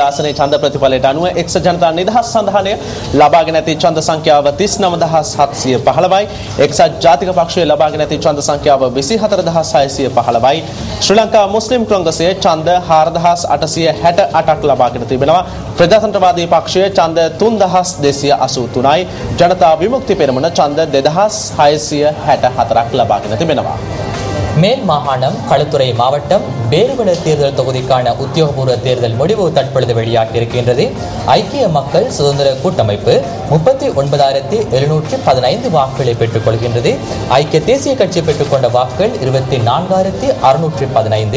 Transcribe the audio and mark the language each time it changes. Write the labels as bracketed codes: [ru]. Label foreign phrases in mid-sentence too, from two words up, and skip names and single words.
[si] ආසනයේ ඡන්ද ප්‍රතිඵලයට අනුව එක්සත් ජනතා නිදහස් සන්ධානය ලබාගෙන ඇති ඡන්ද සංඛ්‍යාව 39715යි එක්සත් ජාතික පක්ෂය ලබාගෙන ඇති ඡන්ද සංඛ්‍යාව 24615යි ශ්‍රී ලංකා මුස්ලිම් කොංග්‍රසයේ ඡන්ද 4868ක් ලබාගෙන තිබෙනවා ප්‍රජාතන්ත්‍රවාදී පක්ෂය ඡන්ද 3283යි ජනතා විමුක්ති පෙරමුණ ඡන්ද 2664ක් ලබාගෙන තිබෙනවා [ta] மேல் மாகாணம் களுத்துறை மாவட்டம் பேருவல தேர்தல் தொகுதிக்கான உத்தியோகபூர்வ தேர்தல் முடிவு தற்பொழுது வெளியாகியிருக்கின்றது. ஐக்கிய மக்கள் சுதந்திர கூட்டமைப்பு 39,715 வாக்குகளை பெற்றுக் கொள்கின்றது. ஐக்கிய தேசிய கட்சி பெற்றுக்கொண்ட வாக்குகள் 24,615.